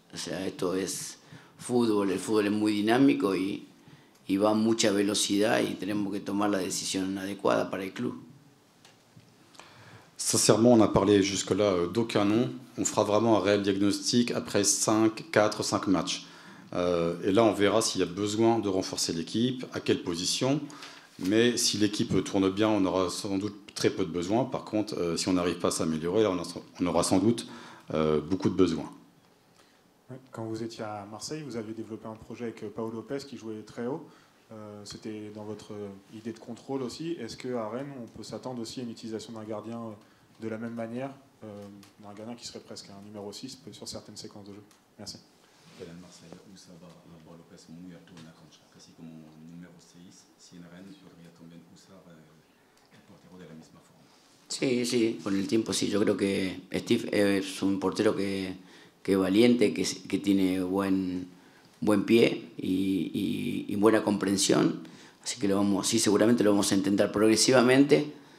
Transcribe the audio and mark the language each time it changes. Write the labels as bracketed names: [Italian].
[Spanish] O sea, esto es fútbol, el fútbol es muy dinámico y va a mucha velocidad y tenemos que tomar la decisión adecuada para el club. [French] Sincèrement, on a parlé jusque-là d'aucun nom. On fera vraiment un réel diagnostic après 4, 5 matchs. Et là, on verra s'il y a besoin de renforcer l'équipe, à quelle position. Mais si l'équipe tourne bien, on aura sans doute très peu de besoins. Par contre, si on n'arrive pas à s'améliorer, là, on aura sans doute beaucoup de besoins. Quand vous étiez à Marseille, vous avez développé un projet avec Pau Lopez qui jouait très haut. C'était dans votre idée de contrôle aussi. Est-ce qu'à Rennes, on peut s'attendre aussi à une utilisation d'un gardien de la même manière, d'un gardien qui serait presque un numéro 6 sur certaines séquences de jeu? Merci. [Spanish] En Marseille usaba a Pau López muy alto en la cancha, casi como número 6. Si en Rennes podría también usar el portero de la misma forma. Sí, con el tiempo sí. Yo creo que Steve es un portero que es valiente, que tiene buen pie y buena comprensión. Así que seguramente lo vamos a intentar progresivamente,